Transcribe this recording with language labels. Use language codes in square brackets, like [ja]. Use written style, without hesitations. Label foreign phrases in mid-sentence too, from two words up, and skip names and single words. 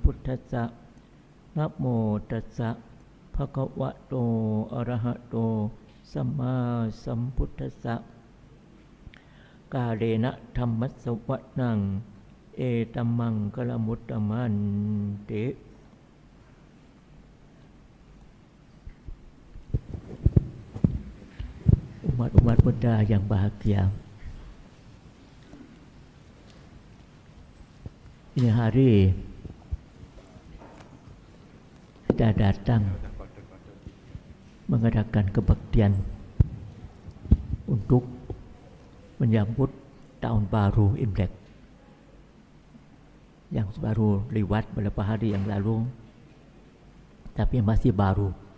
[pi] พุทธัสสะนะโมตัสสะภะคะวะโตอะระหะโตสัมมาสัมพุทธัสสะกาเลนะธัมมัสสวะนังเอตัมมังกลมุตตมันติ [id] umat Buddha yang bahagia. Ini hari kita datang mengadakan kebaktian untuk menyambut tahun baru Imlek yang baru lewat beberapa hari yang lalu, tapi masih baru.